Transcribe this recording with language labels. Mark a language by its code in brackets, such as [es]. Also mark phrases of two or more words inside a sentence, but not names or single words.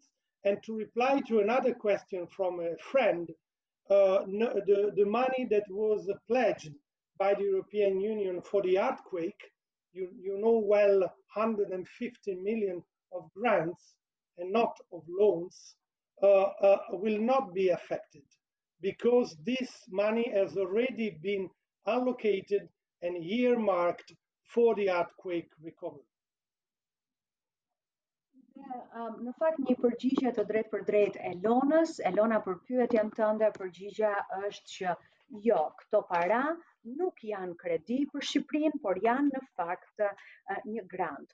[en] And to reply to another question from a friend, the money that was pledged by the European Union for the earthquake, you know well, 150 million of grants and not of loans, will not be affected because this money has already been allocated and earmarked for the earthquake recovery. [sq] Në fakt një përgjigje të drejtë për drejtë Elona për pyetjen tënde, përgjigja është që jo, këto para nuk janë kredi për Shqipërinë, por janë në fakt një grant.